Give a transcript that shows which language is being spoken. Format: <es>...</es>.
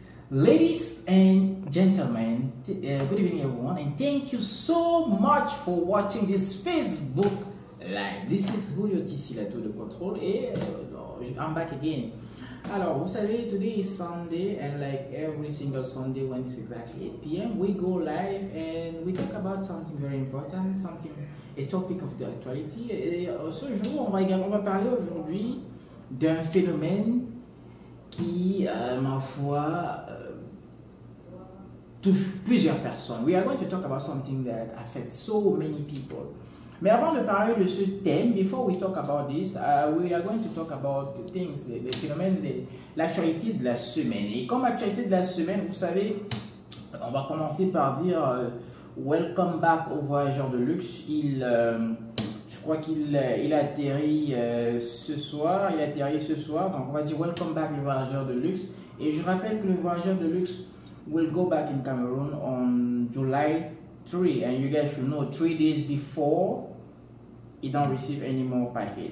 <en>Ladies and gentlemen, good evening everyone, and thank you so much for watching this Facebook live. This is Julio TC, la tour de contrôle, et I'm back again.</en> <fr>Alors, vous savez,</fr> <en>today is Sunday, and like every single Sunday when it's exactly 8 p.m., we go live and we talk about something very important, a topic of the actuality.</en> <fr>Et ce jour, on va parler aujourd'hui d'un phénomène qui, ma foi, touche plusieurs personnes.</fr> <en>We are going to talk about something that affects so many people.</en> <fr>Mais avant de parler de ce thème,</fr> <en>before we talk about this, we are going to talk about the things,</en> <fr>les phénomènes, l'actualité de la semaine. Et comme actualité de la semaine, vous savez, on va commencer par dire</fr> <en>welcome back</en> <fr>au voyageur de luxe. Je crois qu'il atterrit ce soir. Il atterrit ce soir, donc on va dire</fr> <en>welcome back</en> <fr>le voyageur de luxe. Et je rappelle que le voyageur de luxe</fr> <en>will go back in Cameroon on July 3, and you guys should know 3 days before you don't receive any more package.</en>